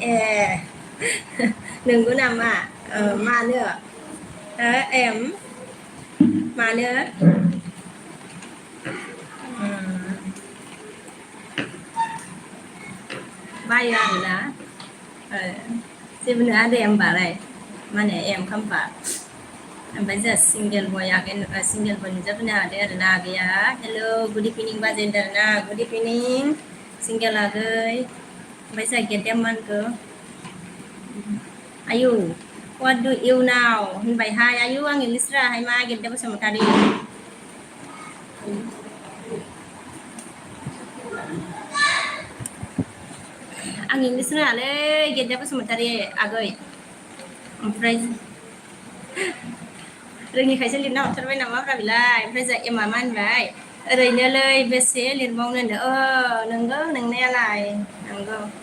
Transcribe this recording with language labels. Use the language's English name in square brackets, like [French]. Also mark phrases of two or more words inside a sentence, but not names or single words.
[Bodo] नंगौ नामा मानो एम मानो बायो आरोना जेबो नङा दे होमबालाय माने एम खाम्फा ओमफ्राय जोंहा सिंगेल बय आगेन सिंगेल बय नुजाफैनो हादों आरोना आगैया [English] hello good evening [Bodo] बाजेनदों आरोना [English] good evening [Bodo] सिंगेल आगै ओमफ्राय जोंहा गेद्दाया मा होनखो आयु [English] what do you now [Bodo] होनबायहाय आयु आं इंलिस रोङाहाय मा गेद्दा बसुमतारी आं इंलिस रोङालै गेद्दा बसुमतारी आगै ओमफ्राय रोङिखायसो लिरना हरथारबाय नामाब्रा बेलाय ओमफ्राय जों एमा मा होनबाय ओरैनोलै बेसे लिरबावनो होनदों नंगौ नोंनायालाय नंगौ